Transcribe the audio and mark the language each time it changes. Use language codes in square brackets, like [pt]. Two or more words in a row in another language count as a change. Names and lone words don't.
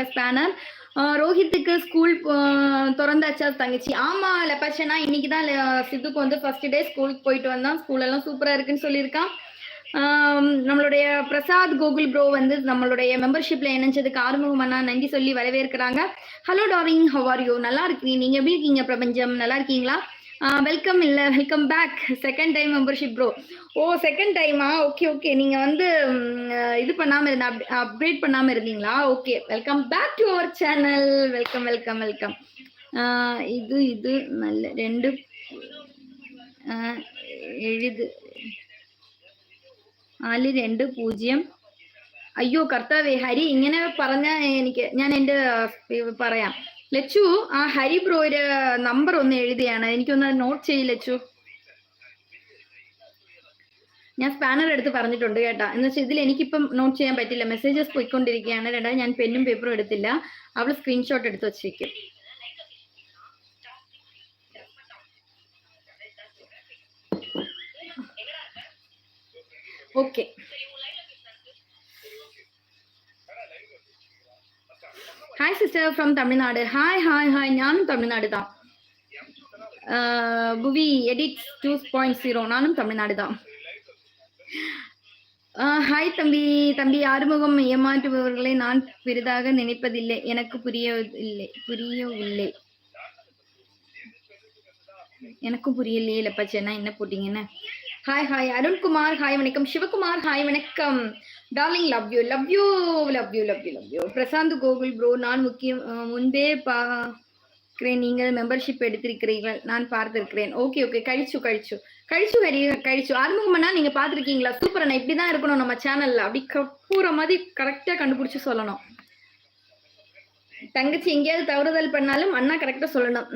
[ta] ஸ்பேனர் ரோஹித்துக்கு ஸ்கூல் திறந்தாச்சா தங்கச்சி? ஆமா லெப்பச்சனா, இன்னைக்கு தான் சித்துக்கு வந்து [en] first day [ta] ஸ்கூலுக்கு போயிட்டு வந்தான். ஸ்கூல் எல்லாம் சூப்பரா இருக்குன்னு சொல்லியிருக்கான். நம்மளுடைய பிரசாத் கோகுல் ப்ரோ வந்து நம்மளுடைய மெம்பர்ஷிப்ல இணைஞ்சதுக்கு ஆறுமுகம் அண்ணா நன்றி சொல்லி வரவேற்கிறாங்க. [en] Hello darling, how are you? [ta] நல்லா இருக்கீங்க. நீங்க எப்படி இருக்கீங்க? பிரபஞ்சம் நல்லா இருக்கீங்களா? [en] வெல்கம் இல்ல welcome back. Second time membership bro. Oh, second time? Okay okay. [ta] நீங்க வந்து இது பண்ணாம இருந்த அப்டேட் பண்ணாம இருந்தீங்களா? [en] Okay, welcome back to our channel. Welcome welcome welcome. [ta] இது நல்ல 2 എഴുത് 420. [ml] അയ്യോ കർത്താവേ, ഹരി ഇങ്ങനെ പറഞ്ഞ ഞാൻ എൻ്റെ പറയാം. ലച്ചു, ആ ഹരി ബ്രോയുടെ നമ്പർ ഒന്ന് എഴുതിയാണ്, എനിക്കൊന്ന് നോട്ട് ചെയ്യ് ലച്ചു. ഞാൻ സ്പാനർ എടുത്ത് പറഞ്ഞിട്ടുണ്ട് കേട്ടാ. എന്ന് വെച്ചാൽ ഇതിൽ എനിക്കിപ്പം നോട്ട് ചെയ്യാൻ പറ്റില്ല, മെസ്സേജസ് പോയിക്കൊണ്ടിരിക്കുകയാണ്. രണ്ടാമത് ഞാൻ പെന്നും പേപ്പറും എടുത്തില്ല. അവൾ സ്ക്രീൻഷോട്ട് എടുത്ത് വെച്ചേക്കും. [en] Okay, hi sister from Tamil Nadu. hi hi hi, [ta] ஞானும் தமிழ்நாடு தான். புவி எடிட் 2.0, நானும் தமிழ்நாடு தான். ஹாய் தம்பி. தம்பி ஆறுமுகம், ஏமாற்றுபவர்களை நான் பெரிதாக நினைப்பதில்லை. எனக்கு புரியவில்லை. எனக்கும் புரியலையே லெப்பச்சேன்னா என்ன போட்டீங்கன்னு. [en] hi hi [ta] அருண்குமார், ஹாய் வணக்கம். சிவகுமார், ஹாய் வணக்கம். [en] Darling, love you love you love you love you love you. [ta] பிரசாந்த் கோகுல் ப்ரோ, நான் முன்பே பார்க்கிறேன், நீங்கள் மெம்பர்ஷிப் எடுத்திருக்கிறீர்கள், நான் பார்த்திருக்கிறேன். [en] okay okay, [ta] கழிச்சு ஆறுமுகம்னா நீங்க பார்த்துருக்கீங்களா? சூப்பர் அண்ணா, இப்படிதான் இருக்கணும் நம்ம சேனல்ல. அப்படி கூற மாதிரி கரெக்டா கண்டுபிடிச்சு சொல்லணும். தங்கச்சி எங்கேயாவது தவறுதல் பண்ணாலும் அண்ணா கரெக்டா சொல்லணும்.